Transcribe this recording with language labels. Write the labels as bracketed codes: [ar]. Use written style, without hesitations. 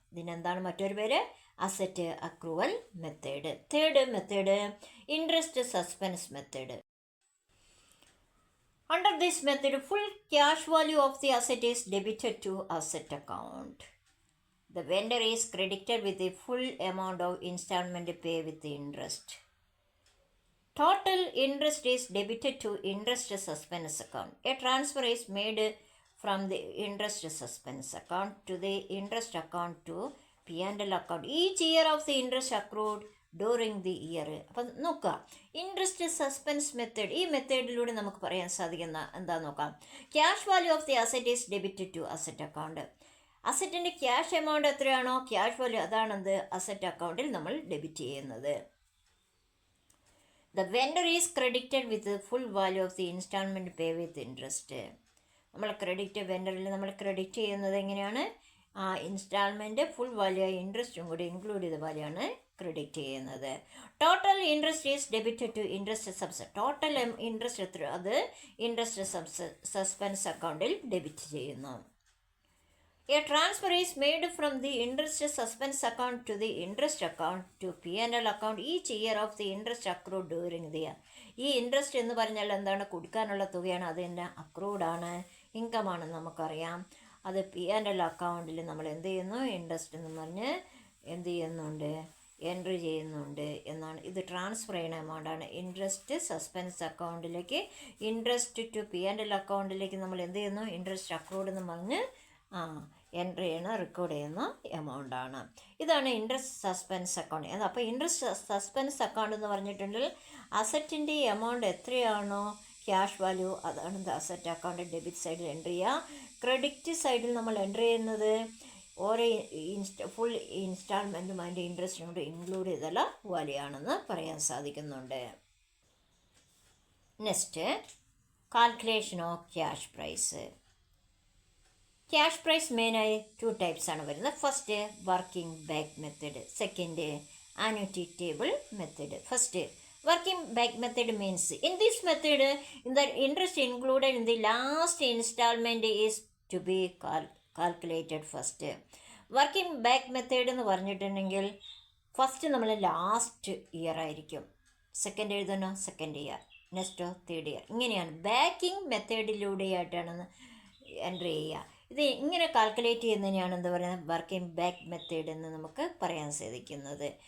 [ml] ഇതിനെന്താണ് മറ്റൊരു പേര്, asset accrual method. [en] Third method interest suspense method. Under this method, full cash value of the asset is debited to asset account. The vendor is credited with the full amount of installment pay with the interest. Total interest is debited to interest suspense account. A transfer is made from the interest suspense account to the interest account to P&L account. Each year of the interest accrued during the year. [ml] അപ്പം നോക്കുക, interest suspense method, ഈ മെത്തേഡിലൂടെ നമുക്ക് പറയാൻ സാധിക്കുന്ന എന്താണെന്ന് നോക്കാം. [en] Cash value of the asset is debited to asset account. [ml] അസറ്റിൻ്റെ cash amount എത്രയാണോ cash value അതാണെന്ത് asset അക്കൗണ്ടിൽ നമ്മൾ ഡെബിറ്റ് ചെയ്യുന്നത്. [en] The vendor is credited with full value of the instalment pay with interest. [ml] നമ്മൾ വെൻഡറിൽ നമ്മൾ ക്രെഡിറ്റ് ചെയ്യുന്നത് എങ്ങനെയാണ്? ആ ഇൻസ്റ്റാൾമെൻറ്റ് ഫുൾ വാല്യൂ ആയി ഇൻട്രസ്റ്റും കൂടി ഇൻക്ലൂഡ് ചെയ്ത വാല്യൂ ക്രെഡിറ്റ് ചെയ്യുന്നത്. [en] total interest is debited to interest [ml] total interest എത്ര അത് ഇൻട്രസ്റ്റ് സസ്പെൻസ് അക്കൗണ്ടിൽ ഡെബിറ്റ് ചെയ്യുന്നു. [en] A transfer is made from the interest suspense account to the interest account to P&L account each year of the interest accrued during the year. [ml] ഈ interest എന്ന് പറഞ്ഞാൽ എന്താണ്? കൊടുക്കാനുള്ള തുകയാണ്. അതിൻ്റെ അക്രൂഡാണ്, ഇൻകം ആണെന്ന് നമുക്കറിയാം. അത് P&L അക്കൗണ്ടിൽ നമ്മൾ എന്ത് ചെയ്യുന്നു? ഇൻട്രസ്റ്റ് എന്ന് പറഞ്ഞ് എന്ത് ചെയ്യുന്നുണ്ട്? എൻട്രി ചെയ്യുന്നുണ്ട് എന്നാണ്. ഇത് ട്രാൻസ്ഫർ ചെയ്യുന്ന എമൗണ്ടാണ്. ഇൻട്രസ്റ്റ് സസ്പെൻസ് അക്കൗണ്ടിലേക്ക് ഇൻട്രസ്റ്റ് ടു P&L അക്കൗണ്ടിലേക്ക് നമ്മൾ എന്ത് ചെയ്യുന്നു? ഇൻട്രസ്റ്റ് അക്രൂഡ് എന്ന് പറഞ്ഞ് എൻട്രി ചെയ്യുന്ന റെക്കോർഡ് ചെയ്യുന്ന എമൗണ്ടാണ്. ഇതാണ് ഇൻട്രസ്റ്റ് സസ്പെൻസ് അക്കൗണ്ട്. അപ്പോൾ ഇൻട്രസ്റ്റ് സസ്പെൻസ് അക്കൗണ്ട് എന്ന് പറഞ്ഞിട്ടുണ്ടെങ്കിൽ അസറ്റിൻ്റെ എമൗണ്ട് എത്രയാണോ ക്യാഷ് വാല്യൂ അതാണ് അസറ്റ് അക്കൗണ്ട് ഡെബിറ്റ് സൈഡിൽ എൻട്രി ചെയ്യുക. ക്രെഡിറ്റ് സൈഡിൽ നമ്മൾ എൻട്രി ചെയ്യുന്നത് ഓരോ ഫുൾ ഇൻസ്റ്റാൾമെൻറ്റും അതിൻ്റെ ഇൻട്രസ്റ്റും കൂടി ഇൻക്ലൂഡ് ചെയ്തുള്ള വാല്യൂ ആണെന്ന് പറയാൻ സാധിക്കുന്നുണ്ട്. [en] Next, calculation of cash prize. [ml] Cash prize മെയിനായി 2 types ആണ് വരുന്നത്. First working back method, second annuity table method. [en] First working back method means in this method the interest included in the last installment is to be calculated first. [ml] Working back method എന്ന് പറഞ്ഞിട്ടുണ്ടെങ്കിൽ first നമ്മൾ last year ആയിരിക്കും, second എഴുതണോ second year, Nexto third year, ഇങ്ങനെയാണ് backing മെത്തേഡിലൂടെയായിട്ടാണ് entry ചെയ്യുക. ഇത് ഇങ്ങനെ calculate ചെയ്യുന്നതിനെയാണ് എന്താ പറയുന്നത്? വർക്കിംഗ് ബാക്ക് മെത്തേഡ് എന്ന് നമുക്ക് പറയാൻ സാധിക്കുന്നത്.